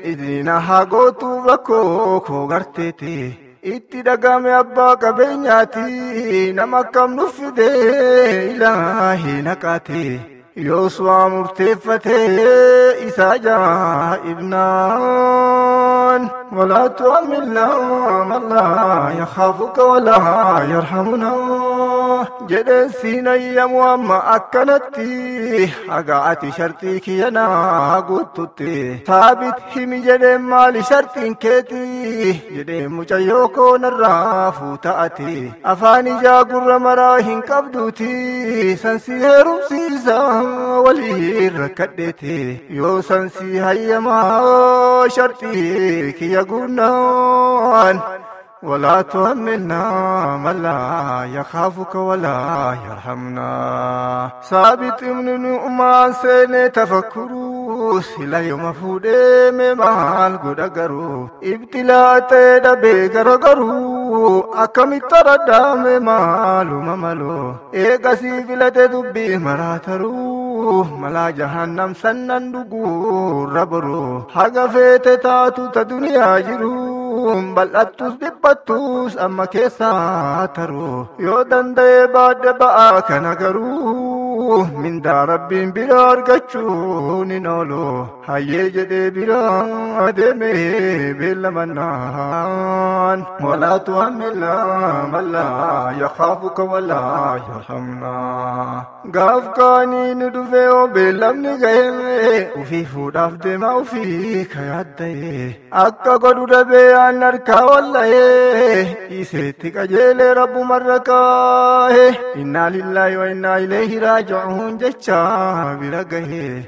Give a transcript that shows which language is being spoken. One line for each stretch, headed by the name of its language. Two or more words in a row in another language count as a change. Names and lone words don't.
Oromo: Idina haa gootu rakkoo koo garteeti. Itti dhagame abbaa qabeenyaati. Nama akkam nuuf fide Ilaahi naqaati. Yoos waa murteeffate isa ajaa'ibnaan.
Arabic: ولا تؤمنا من لا يخافك ولا يرحمنا.
Oromo: Jedheen siin ayyamu amma akkanatti. Haga ati shartii kiyya naa guututti. Saabit himi jedheen maali shartiin keeti? Jedheen mucayyoo koo narraa fuuta ati. Afaan ijaa gurra maraa hin qabduuti. San si heerumsiisa walii rakkadheeti. Yoo san si hayyamaa shartii kiyya guunnaan.
Arabic: ولا تؤمنا من لا يخافك ولا يرحمنا. ثابت بن نعمان سين تفكروا.
Oromo: Sila yooma fuudhee mee maal godha garuu? Ibtilaa ta'e dhabee gara garuu. Akkamitti raddaa mee maaluma maloo? Eega sii filate dubbii maraa taruu. Malaa jahannam sannan dhuguu irra boroo. Haga feete taatu ta duniyaa jiru. Bal'attus dhiphattus amma keessaa taruu. Yoo danda'e baadhe ba'aa kana garuu. Mindaa Rabbiin bira argachuun hin oolu. Hayyee jedhee bira adeemee beellamannaan.
Arabic: ولا تحملنا من لا يخافك ولا يرحمنا.
Oromo: Gaaf kaanii nu dhufe yoo beellamni ga'e, ufii fuudhaaf deema ufii ka yaadda'e. Akka godhu dhabee aan harkaa walla'e, dhiiseetti qajeelee Rabbumarra kaa'e.
Arabic: إنا لله وإنا إليه راجعون
Oromo: jecha bira gahe.